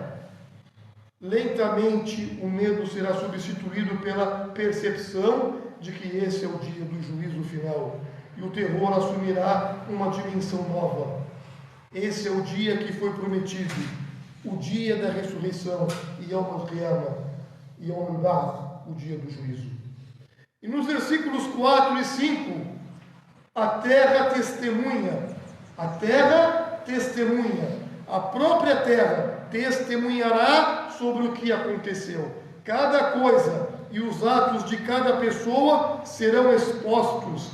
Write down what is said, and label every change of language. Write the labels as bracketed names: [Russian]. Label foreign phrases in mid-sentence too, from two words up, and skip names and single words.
[Portuguese] Lentamente o medo será substituído pela percepção de que esse é o dia do juízo final, e o terror assumirá uma dimensão nova. Esse é o dia que foi prometido, o dia da ressurreição, [Arabic] يوم القيامة، يوم البعث, [Portuguese] o dia do juízo. E nos versículos 4 e 5, a terra testemunha, a própria terra testemunhará sobre o que aconteceu. Cada coisa e os atos de cada pessoa serão expostos.